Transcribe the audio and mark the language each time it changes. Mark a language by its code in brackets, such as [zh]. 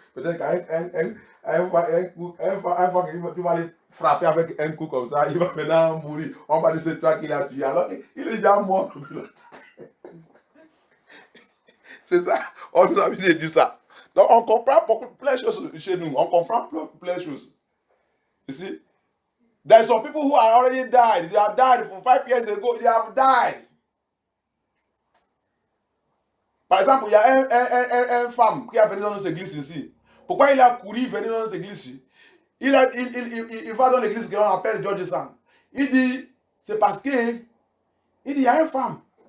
[fr] Peut-être qu'un fois que tu vas aller frapper avec un coup comme ça, il va maintenant mourir. On va dire c'est toi qui l'as tué. Alors il est déjà mort. C'est ça. On nous a dit ça. Donc on comprend plein de choses chez nous. On comprend plein de choses. [en] You see? There are some people who are already died. They have died for 5 years ago. They have died. [fr] Par exemple, il y a un femme qui a venu dans notre église ici. Pourquoi il a couru venir dans notre église ici? Il va dans l'église qu'on appelle George San. Il dit, c'est parce que, il dit, il y a une femme.